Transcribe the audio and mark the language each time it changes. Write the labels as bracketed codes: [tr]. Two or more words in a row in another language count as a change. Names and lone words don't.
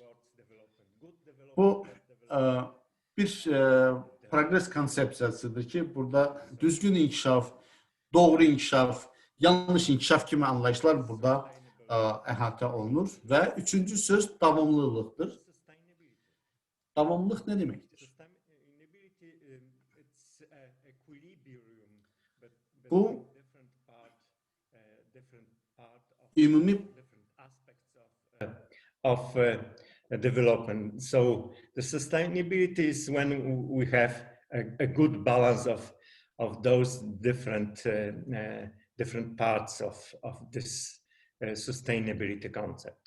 [az] Bu bir progres konsepsiyasıdır ki, burada düzgün inkişaf, doğru inkişaf, yanlış inkişaf kimi anlayışlar burada əhatə olunur və üçüncü söz davamlılıqdır. Davamlılıq nə deməkdir? Bu ümumi [en] of development. So the sustainability is when we have a good balance of those different parts of this sustainability concept.